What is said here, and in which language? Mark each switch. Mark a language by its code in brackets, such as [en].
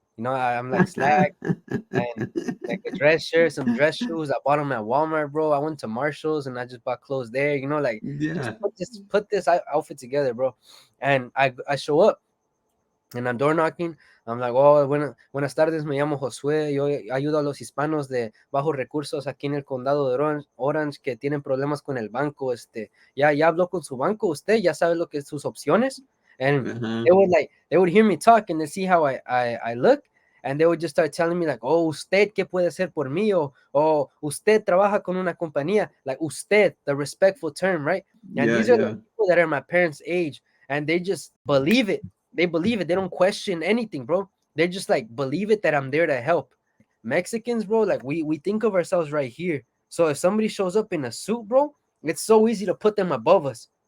[en] I'm like slack and like a dress shirt, some dress shoes. I bought them at Walmart, bro. I went to Marshalls and I just bought clothes there. Like just Yeah. put this outfit together, bro. And I show up and I'm door knocking. I'm like, oh, [es] buenas tardes, me llamo Josué. Yo ayudo a los hispanos de bajos recursos aquí en el condado de Orange que tienen problemas con el banco. Ya habló con su banco, usted ya sabe lo que es sus opciones. [en] And Uh-huh. they would hear me talk and they see how I look. And they would just start telling me like, oh, [es] usted qué puede hacer por mí, o usted trabaja con una compañía, [en] like [es] usted, [en] the respectful term, right? And Yeah, these are the yeah. people that are my parents' age, and they just believe it. They believe it. They don't question anything, bro. They just like believe it that I'm there to help. Mexicans, bro, like we think of ourselves right here. So if somebody shows up in a suit, bro, it's so easy to put them above us.